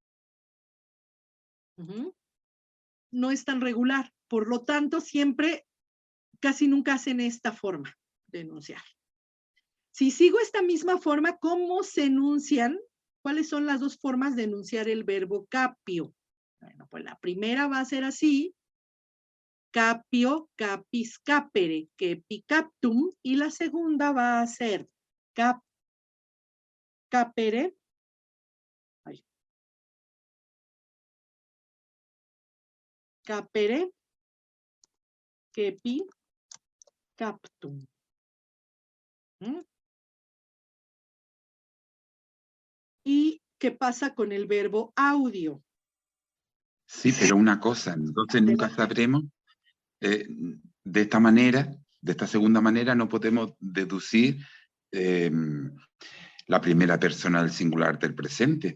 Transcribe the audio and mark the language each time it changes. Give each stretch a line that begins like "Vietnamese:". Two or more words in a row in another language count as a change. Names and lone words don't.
Spanish: No es tan regular, por lo tanto, siempre, casi nunca hacen esta forma de enunciar. Si sigo esta misma forma, ¿cómo se enuncian? ¿Cuáles son las dos formas de enunciar el verbo capio? Bueno, pues la primera va a ser así,
Latin: capio, capis, capere, kepi, captum,
Spanish: y la segunda va a ser
Latin: capere, capere, kepi, captum.
Spanish: ¿Y qué pasa con el verbo audio? Sí, pero una cosa, entonces nunca sabremos, de esta manera, de esta segunda manera, no podemos deducir la primera persona del singular del presente.